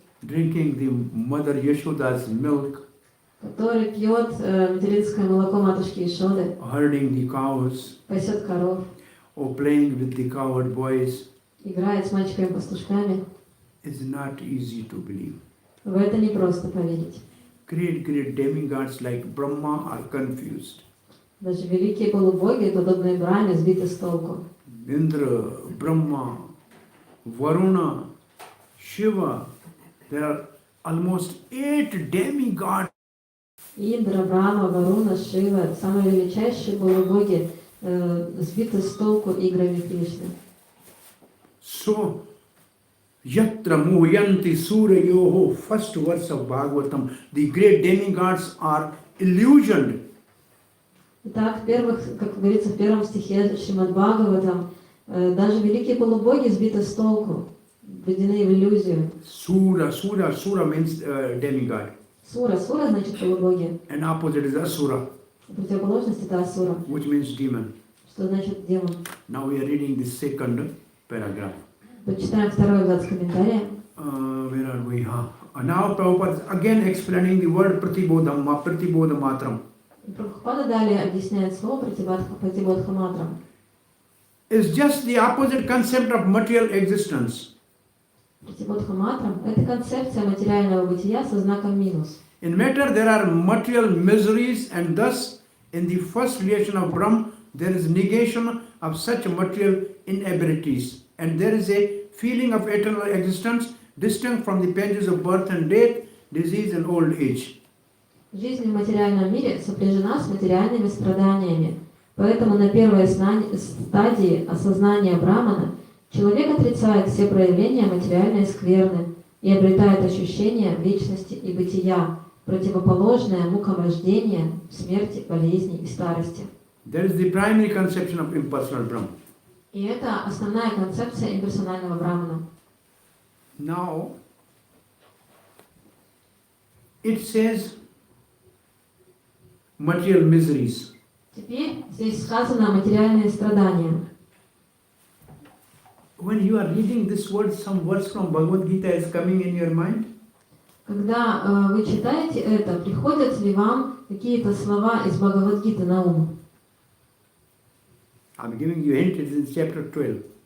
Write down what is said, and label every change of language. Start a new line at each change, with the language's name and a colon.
English: Drinking the mother Yashoda's milk,
Russian: который пьет материнское молоко матушки Ишоды,
English: herding the cows,
Russian: пасет коров,
English: or playing with the cowherd boys,
Russian: играет с мальчиками-пастушками.
English: is not easy to believe.
Russian: В это не просто поверить.
English: Great demigods like Brahma are confused.
Russian: Даже великие полубоги, подобные Брахме, сбиты с толку.
English: Indra, Brahma, Varuna, Shiva. There are almost 8 demigods.
Russian: Индра, Брахма, Варуна, Шива, самые величайшие полубоги, сбиты с толку играми Кришны.
English: So,
Sanskrit: Yatra Moyanti Suryoho,
English: first verse of Bhagavatam, the great demigods are illusioned.
Russian: Итак, как говорится в первом стихе Шримад Бхагаватам, даже великие полубоги сбиты с толку, введены в иллюзию.
English: Sura means demigod.
Russian: Сура значит полубоги.
English: And opposite is Asura,
Russian: Противоположность это Асура,
English: which means demon.
Russian: что значит демон.
English: Now we are reading the second paragraph.
Russian: Почитаем второй абзац комментария.
English: Where are we? Now Prabhupada is again explaining the word Pratibodhamatram.
Russian: Прабхупада далее объясняет слово Пратибодхаматрам.
English: It's just the opposite concept of material existence.
Russian: Пратибодхаматрам – это концепция материального бытия со знаком минус.
English: In matter there are material miseries, and thus in the first relation of Brahm there is negation of such material inabilities, and there is a feeling of eternal existence distinct from the pages of birth and death, disease and old age.
Russian: Жизнь в материальном мире сопряжена с материальными страданиями, поэтому на первой стадии осознания Брамана человек отрицает все проявления материальной скверны и обретает ощущение вечности и бытия, противоположное мукам рождения, смерти, болезни и старости.
English: That is the primary conception of impersonal Brahma.
Russian: И это основная концепция имперсонального Брамана.
English: Now, it says material miseries.
Russian: Теперь здесь сказано материальные страдания.
English: When you are reading this word, some words from Bhagavad Gita is coming in your mind.
Russian: Когда вы читаете это, приходят ли вам какие-то слова из Бхагавад-гиты на ум?
English: I'm giving you a hint, it is in chapter 12.